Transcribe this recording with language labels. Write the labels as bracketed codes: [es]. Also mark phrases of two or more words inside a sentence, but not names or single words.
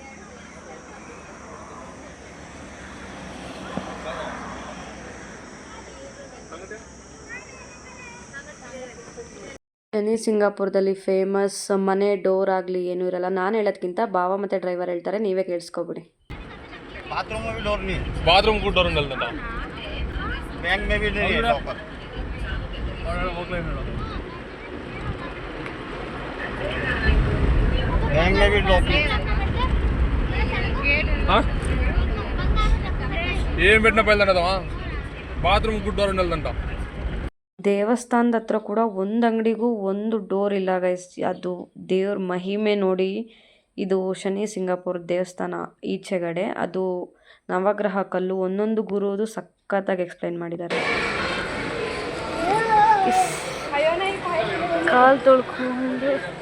[kn] ಶನಿ ಸಿಂಗಾಪುರದಲ್ಲಿ ಫೇಮಸ್ ಮನೆ ಡೋರ್ ಆಗಲಿ ಏನೂ ಇರಲ್ಲ. ನಾನು ಹೇಳೋದ್ಕಿಂತ ಭಾವ ಮತ್ತು ಡ್ರೈವರ್ ಹೇಳ್ತಾರೆ, ನೀವೇ ಕೇಳಿಸ್ಕೊಬಿಡಿ. [hi] बाथरूम में भी डोर नहीं, बाथरूम को डोर नहीं डालता, बैंक में भी नहीं है लॉकर, बैंक में भी लॉक नहीं. [te] ఏం పెట్టిన పైలంటదవా బాత్రూమ్ కు డోర్ ఉండదంట. [kn] ದೇವಸ್ಥಾನದ ಹತ್ರ ಕೂಡ ಒಂದು ಅಂಗಡಿಗೂ ಒಂದು ಡೋರ್ ಇಲ್ಲ ಗೈಸ್. ಅದು ದೇವ್ರ ಮಹಿಮೆ ನೋಡಿ. ಇದು ಶನಿ ಸಿಂಗಾಪುರ ದೇವಸ್ಥಾನ ಈಚೆಗಡೆ. ಅದು ನವಗ್ರಹ ಕಲ್ಲು, ಒಂದೊಂದು ಗುರುದು ಸಖತ್ತಾಗಿ ಎಕ್ಸ್ಪ್ಲೈನ್ ಮಾಡಿದ್ದಾರೆ. ಕಾಲು ತೊಳ್ಕೊಂಡು